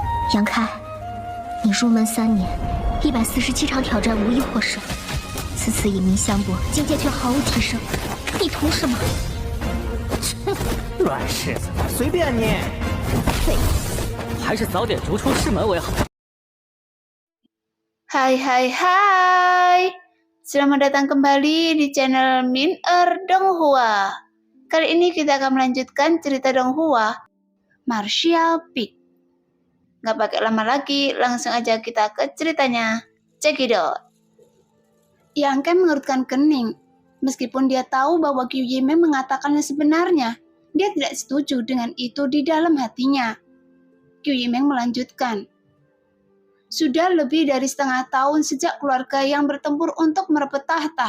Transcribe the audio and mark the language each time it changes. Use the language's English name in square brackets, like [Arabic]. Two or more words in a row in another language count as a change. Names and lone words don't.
[Chinese] 杨开，你入门3年，147场挑战无一获胜，此次以名相搏，境界却毫无提升，你图什么？乱柿子，随便你。废物，还是早点逐出师门为好。 [Indonesian] Hai, selamat datang kembali di channel Min-er Donghua. Kali ini kita akan melanjutkan cerita Donghua, Martial Peak. Gak pakai lama lagi, langsung aja kita ke ceritanya. [English] Check it out. [Indonesian] Yang Ken mengerutkan kening. Meskipun dia tahu bahwa Qiu Yimeng mengatakannya sebenarnya, dia tidak setuju dengan itu di dalam hatinya. Qiu Yimeng melanjutkan. Sudah lebih dari setengah tahun sejak keluarga yang bertempur untuk merebut tahta.